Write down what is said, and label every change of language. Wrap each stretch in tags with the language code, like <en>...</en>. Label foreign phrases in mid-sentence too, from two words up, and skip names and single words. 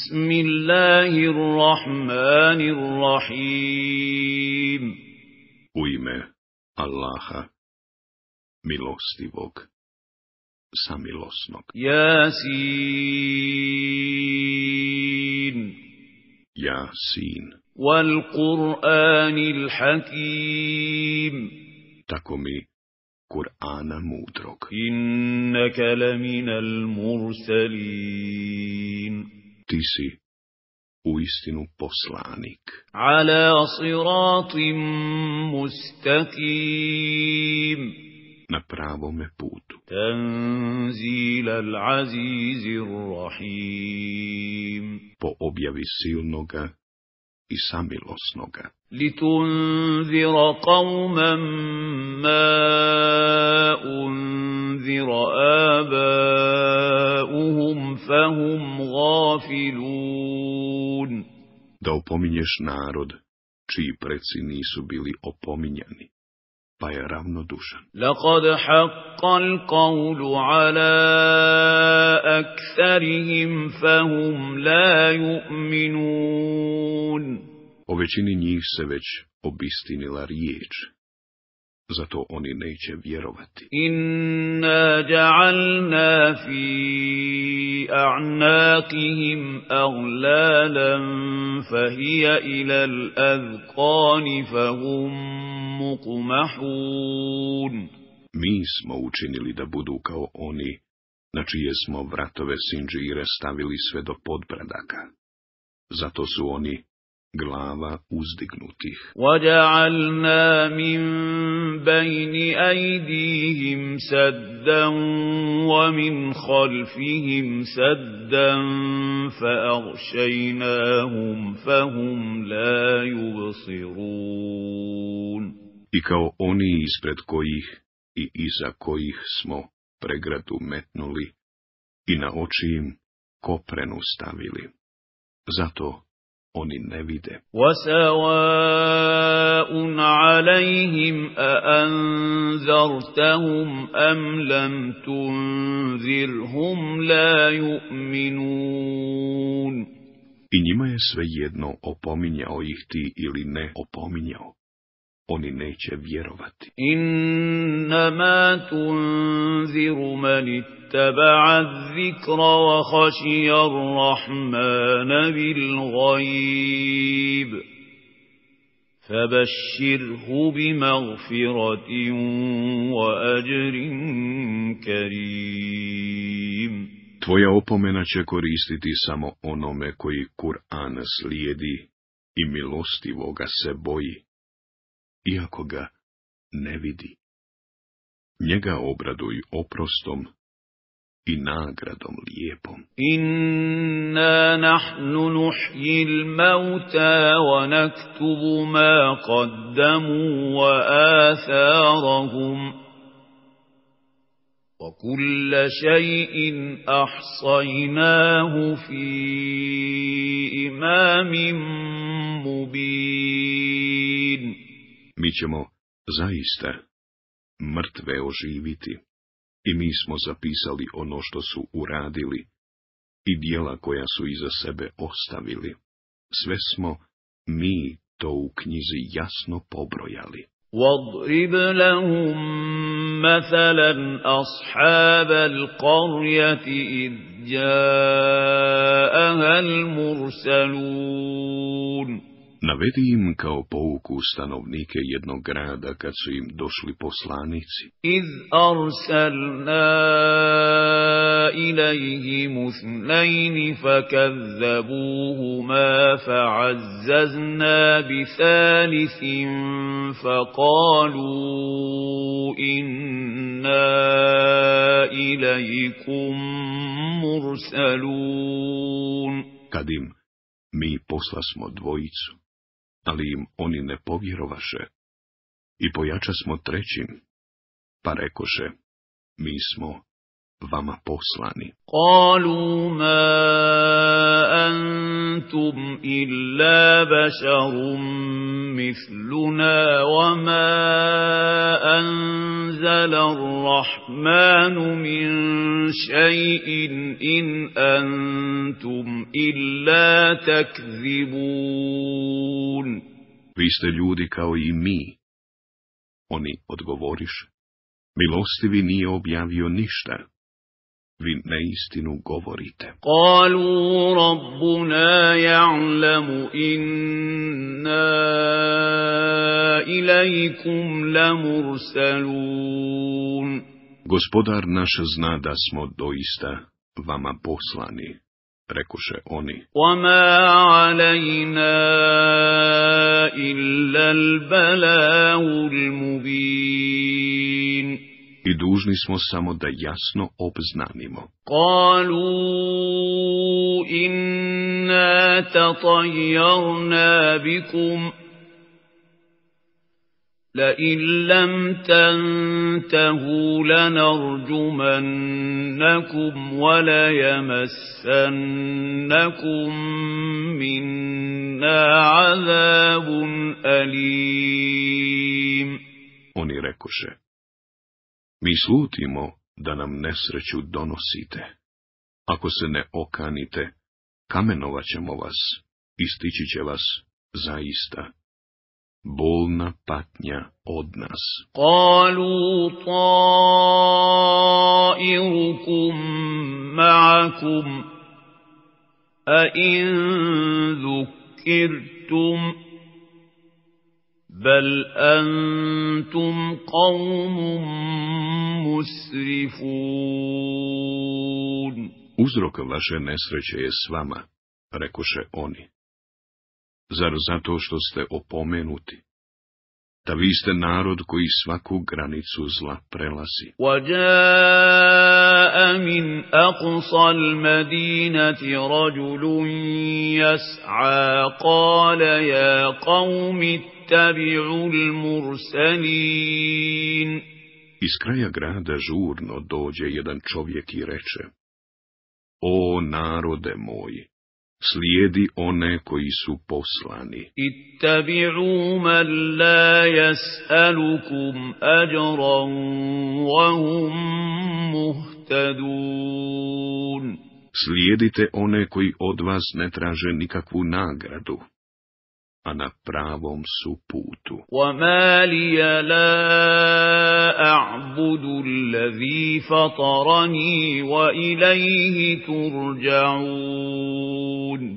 <ar>بسم الله الرحمن الرحيم.</ar> <bs>U ime Allaha, milostivog, samilosnog. Jasin. Jasin.</bs> <ar>والقرآن الحكيم.</ar> <bs>Tako mi Kur'ana mudrog.</bs> <ar>إنك لمن المرسلين.</ar> <bs>Ti si uistinu poslanik.</bs> <ar>على صراط مستقيم.</ar> <bs>Na pravome putu.</bs> <ar>تنزيل العزيز الرحيم.</ar> <bs>Po objavi silnoga i samilosnoga.</bs> <ar>لتنذر قوما ما أنذر آباؤهم فهم غافلون.</ar> <bs>Da opominješ narod, čiji preci nisu bili opominjani, pa je ravnodušan.</bs> <ar>لقد حق القول على أكثرهم فهم لا يؤمنون.</ar> <bs>O većini njih se već obistinila riječ, zato oni neće vjerovati.</bs> <ar>إنا جعلنا في أعناقهم أغلالا فهي إلى الأذقان فهم مقمحون.</ar> <bs>Mi smo učinili da budu kao oni, na čije smo vratove sinđire stavili sve do podbradaka. Zato su oni glava uzdignutih.</bs> <ar>وَجَعَلْنَا مِنْ بَيْنِ أَيْدِيهِمْ سَدًّا وَمِنْ خَلْفِهِمْ سَدًّا فَأَغْشَيْنَاهُمْ فَهُمْ لَا يُبْصِرُونَ.</ar> <bs>I kao oni ispred kojih i iza kojih smo pregradu metnuli i na oči im koprenu stavili. Zato oni ne vide.</bs> <ar>وَسَوَاءٌ عَلَيْهِمْ أَأَنذَرْتَهُمْ أَمْ لَمْ تُنذِرْهُمْ لَا يُؤْمِنُونَ.</ar> <bs>I njima je svejedno opominjao ih ti ili ne opominjao. Oni neće vjerovati.</bs> <ar>إِنَّمَا تُنذِرُ مَنِ اتَّبَعَ الذِّكْرَ وَخَشِيَ الرَّحْمَنَ بِالْغَيْبِ فَبَشِّرْهُ بِمَغْفِرَةٍ وَأَجْرٍ كَرِيمٍ.</ar> <bs>Tvoja opomena će koristiti samo onome koji Kur'an slijedi i milostivoga se boji, iako ga ne vidi. Njega obraduj oprostom i nagradom lijepom.</bs> <ar>إنا نحن نحيي الموتى ونكتب ما قدموا وآثارهم وكل شيء أحصيناه في إمام مبين.</ar> <bs>Mi ćemo zaista mrtve oživiti i mi smo zapisali ono što su uradili i djela koja su iza sebe ostavili. Sve smo mi to u knjizi jasno pobrojali.</bs> <ar>وَاضْرِبْ لَهُمْ مَثَلًا أَصْحَابَ الْقَرْيَةِ إِذْ جَاءَهَا الْمُرْسَلُونَ.</ar> <bs>Navedi im kao pouku stanovnike jednog grada kad su im došli poslanici.</bs> <ar>إِذْ أَرْسَلْنَا إِلَيْهِمُ اثْنَيْنِ فَكَذَّبُوهُمَا فَعَزَّزْنَا بِثَالِثٍ فَقَالُوا إِنَّا إِلَيْكُمْ مُرْسَلُونَ.</ar> <bs>Kad im mi poslasmo dvojicu, ali im oni ne povjerovaše, i pojačasmo trećim, pa rekoše, mi smo vama poslani.</bs> <ar>قالوا ما أنتم إلا بشر مثلنا وما أنزل الرحمن من شيء إن أنتم إلا تكذبون.</ar> <bs>Vi ste ljudi kao i mi. Oni odgovoriše, milostivi nije objavio ništa. Vi neistinu govorite.</bs> <ar>قالوا ربنا يعلم إنا إليكم لمرسلون.</ar> <bs>Gospodar naš zna da smo doista vama poslani, rekoše oni.</bs> <ar>وما علينا إلا البلاغ المبين.</ar> <bs>I dužni smo samo da jasno obznanimo.</bs> <ar>قالوا إنا تطيرنا بكم لئن لم تنتهوا لنرجمنكم وليمسنكم منا عذاب أليم.</ar> <bs>Oni rekoše, mi slutimo da nam nesreću donosite. Ako se ne okanite, kamenovat ćemo vas i stići će vas zaista bolna patnja od nas.</bs> <ar>قالوا طائركم معكم أئن ذكرتم بل أنتم قوم مسرفون.</ar> <bs>Uzrok vaše nesreće je s vama, rekoše oni. Zar zato što ste opomenuti? Da vi ste narod koji svaku granicu zla prelazi.</bs> <ar>وجاء من أقصى المدينة رجل يسعى قال يا قوم اتبعوا المرسلين.</ar> <bs>Iz kraja grada žurno dođe jedan čovjek i reče, o narode moji, slijedi one koji su poslani.</bs> <ar>اتبعوا من لا يسألكم أجرا وهم مهتدون.</ar> <bs>Slijedite one koji od vas ne traže nikakvu nagradu, a na pravom su putu.</bs> <ar>وما لي لا أعبد الذي فطرني وإليه ترجعون.</ar>